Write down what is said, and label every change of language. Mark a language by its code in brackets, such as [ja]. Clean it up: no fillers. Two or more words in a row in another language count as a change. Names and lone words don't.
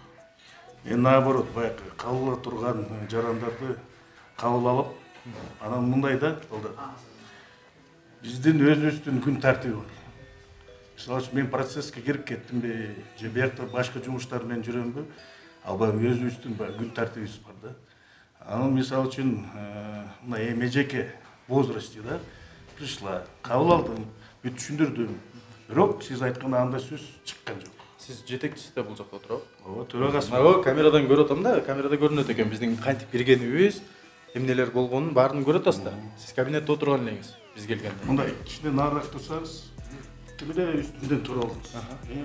[ky] Мен наоборот, баягы кабыл ала турган жарандарды кабыл алып, анан мындай да, болду. Биздин өзүбүздүн күн тартиби бар. мисалы үчүн мен процесске кирип кеттимби же биякта башка жумуштар менен жүрөмбү, ал баягы өзүбүздүн күн тартибибиз бар да. Анын мисалы үчүн мына эжеке возрасте да пришла, кабыл алдым, бүт түшүндүрдүм. Бирок сиз айткан андай сөз чыккан жок. Сиз жетекчиси бул жакта отуруп. Ооба, төрагасы. Ооба, камерадан көрүп атам да, камерада көрүнөт экен биздин кантип киргенибиз, эмнелер болгонун баарын көрүп атасыз да. Сиз кабинетте отурган элеңиз биз келгенде. Мындай кичине нарыраак турсаңыз, тигиле үстүмдөн тура алдыңыз.